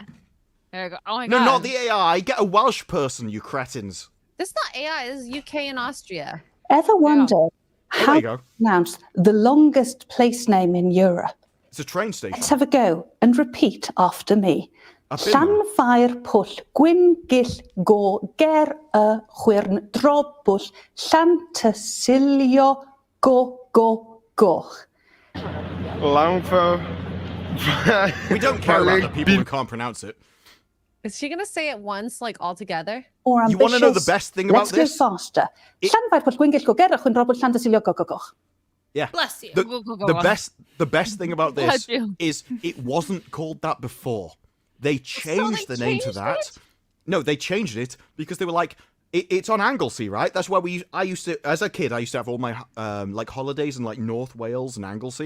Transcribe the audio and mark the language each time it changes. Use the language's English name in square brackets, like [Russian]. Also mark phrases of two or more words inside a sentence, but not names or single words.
[English] it. There you go. Oh my No, God. not the AI. Get a Welsh person, you cretins. This is not AI. This is UK and Austria. Ever wonder Oh, there how you to go. pronounce the longest place name in Europe? It's a train station. Let's have a go and repeat after me. I've been there. Llanfair pwll gwyn gill go ger y chwyrn drobwll Llantysilio go goch. Langfo. We don't care about the people who can't pronounce it. Is she gonna say it once, like all together? Or You want to know the ambitious? best thing about Let's go this? faster. It- Llanfair pwll gwyn gill go ger y chwyrn drobwll Llantysilio go goch. Bless you. The, Go, go, go the on. best thing about Bless this you. is it wasn't called that before. They changed they the name to changed that. No, they changed it because they were like, it's on Anglesey, right? That's where I used to, as a kid, I used to have all my like holidays in like North Wales and Anglesey.